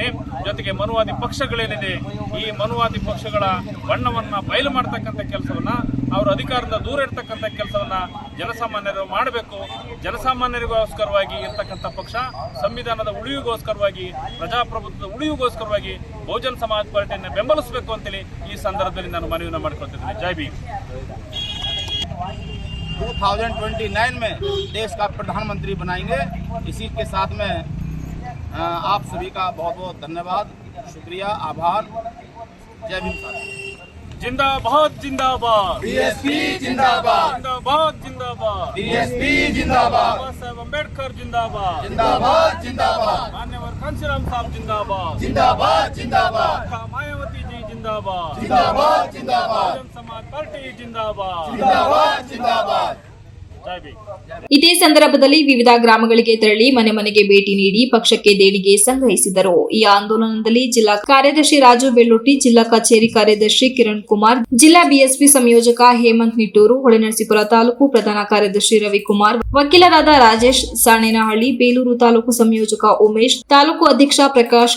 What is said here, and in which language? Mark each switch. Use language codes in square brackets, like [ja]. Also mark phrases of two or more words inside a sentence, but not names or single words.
[kn] ಜೊತೆಗೆ ಮನುವಾದಿ ಪಕ್ಷಗಳೇನಿದೆ, ಈ ಮನುವಾದಿ ಪಕ್ಷಗಳ ಬಣ್ಣವನ್ನ ಬಯಲು ಮಾಡತಕ್ಕಂಥ ಕೆಲಸವನ್ನ, ಅವರು ಅಧಿಕಾರದಿಂದ ದೂರ ಇರ್ತಕ್ಕಂಥ ಕೆಲಸವನ್ನ ಜನಸಾಮಾನ್ಯರು ಮಾಡಬೇಕು. ಜನಸಾಮಾನ್ಯರಿಗೋಸ್ಕರವಾಗಿ ಇರ್ತಕ್ಕಂಥ ಪಕ್ಷ, ಸಂವಿಧಾನದ ಉಳಿವಿಗೋಸ್ಕರವಾಗಿ, ಪ್ರಜಾಪ್ರಭುತ್ವದ ಉಳಿವಿಗೋಸ್ಕರವಾಗಿ ಬಹುಜನ ಸಮಾಜ ಪಾರ್ಟಿಯನ್ನು ಬೆಂಬಲಿಸಬೇಕು ಅಂತೇಳಿ ಈ ಸಂದರ್ಭದಲ್ಲಿ ನಾನು ಮನವಿಯನ್ನು ಮಾಡಿಕೊಳ್ತಿದ್ದೇನೆ. ಜೈ ಭೀಮ್. [hi] 2029 में देश का प्रधानमंत्री बनाएंगे. इसी के साथ में आप सभी का बहुत बहुत धन्यवाद, शुक्रिया, आभार. जय भीम. जिंदाबाद जिंदाबाद बीएसपी जिंदाबाद, जिंदाबाद जिंदाबाद बीएसपी जिंदाबाद, बाबा साहेब अंबेडकर जिंदाबाद, जिंदाबाद जिंदाबाद, मान्यवर कांशीराम साहब जिंदाबाद, जिंदाबाद जिंदाबाद, मायावती जी जिंदाबाद, जिंदाबाद जिंदाबाद, बहुजन समाज पार्टी जिंदाबाद, जिंदाबाद जिंदाबाद. जय भीम. [kn] ಇದೇ ಸಂದರ್ಭದಲ್ಲಿ ವಿವಿಧ ಗ್ರಾಮಗಳಿಗೆ ತೆರಳಿ ಮನೆ ಮನೆಗೆ ಭೇಟಿ ನೀಡಿ ಪಕ್ಷಕ್ಕೆ ದೇಣಿಗೆ ಸಂಗ್ರಹಿಸಿದರು. ಈ ಆಂದೋಲನದಲ್ಲಿ ಜಿಲ್ಲಾ ಕಾರ್ಯದರ್ಶಿ ರಾಜು ಬೆಳ್ಳೊಟ್ಟಿ, ಜಿಲ್ಲಾ ಕಚೇರಿ ಕಾರ್ಯದರ್ಶಿ ಕಿರಣ್ ಕುಮಾರ್, ಜಿಲ್ಲಾ ಬಿಎಸ್ಪಿ ಸಂಯೋಜಕ ಹೇಮಂತ್ ನಿಟ್ಟೂರು, ಹೊಳೆನರಸೀಪುರ ತಾಲೂಕು ಪ್ರಧಾನ ಕಾರ್ಯದರ್ಶಿ ರವಿಕುಮಾರ್, ವಕೀಲರಾದ ರಾಜೇಶ್ ಸಾಣೇನಹಳ್ಳಿ, ಬೇಲೂರು ತಾಲೂಕು ಸಂಯೋಜಕ ಉಮೇಶ್, ತಾಲೂಕು ಅಧ್ಯಕ್ಷ ಪ್ರಕಾಶ್